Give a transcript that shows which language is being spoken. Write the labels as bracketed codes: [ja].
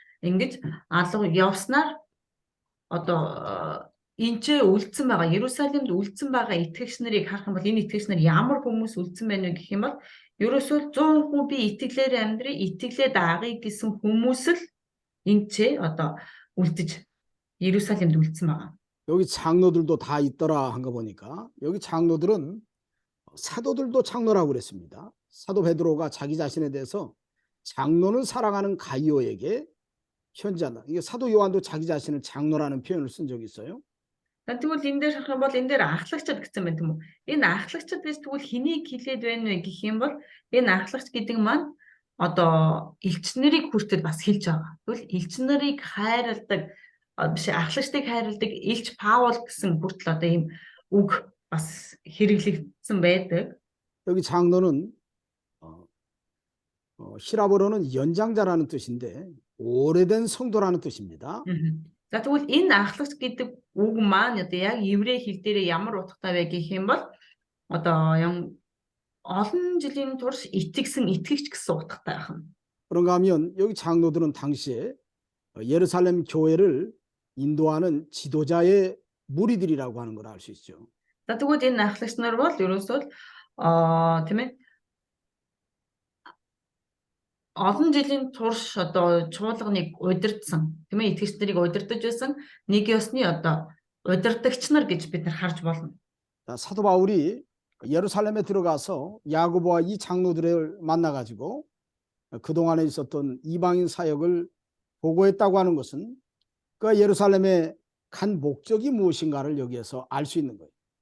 [mn] Ингэж алга явснаар одоо энд ч үлдсэн байгаа Иерусалимд үлдсэн байгаа итгэгч нарыг харах юм бол энэ итгэгч нар ямар хүмүүс үлдсэн байна вэ гэх юм бол ерөөсөө 100% би итгэлээр амьдрий, итгэлээ даагъя гэсэн хүмүүс л энд ч одоо үлдэж Иерусалимд үлдсэн байгаа. [ko] 여기 장로들도 다 있더라 한 거 보니까 여기 장로들은 사도들도 장로라고 그랬습니다. 사도 베드로가 자기 자신에 대해서 장로는 사랑하는 가이오에게 현지한다. 이게 사도 요한도 자기 자신을 장로라는 표현을 쓴 적이 있어요. [mn] Тэгвэл энэ дээр харах юм бол энэ дээр ахлагчд гэсэн байна тийм үү? Энэ ахлагчд гэж тэгвэл хэнийг хэлээд байна вэ гэх юм бол энэ ахлагч гэдэг маань одоо элч нарыг хүртэл бас хэлж байгаа. Тэгвэл элч нарыг хайрладаг биш ахлагчдыг хайрладаг элч Паул гэсэн хүртэл одоо ийм үг бас хэрэглэгдсэн байдаг. [ko] 여기 장로는 히라보로는 연장자라는 뜻인데 오래된 성도라는 뜻입니다. [mn] За тэгвэл энэ ахлагч гэдэг үг маань одоо яг еврей хэл дээр ямар утгатай вэ гэх юм бол одоо олон жилийн турш итгэгч гэсэн утгатай байна. [ko] 그런가 하면 여기 장로들은 당시에 예루살렘 교회를 인도하는 지도자의 무리들이라고 하는 걸 알 수 있죠. [mn] За тэгвэл энэ ахлагч нар бол ерөөсөө тийм ээ олон жилийн турш одоо чуулганыг удирдсан тийм ээ итгэгч нарыг удирдах байсан нэг ёсны одоо удирдагч нар гэж бид нар харж болно. [ko] 사도 바울이 예루살렘에 들어가서 야고보와 이 장로들을 만나가지고 그동안에 있었던 이방인 사역을 보고했다고 하는 것은 그 예루살렘에 간 목적이 무엇인가를 여기에서 알 수 있는 거예요.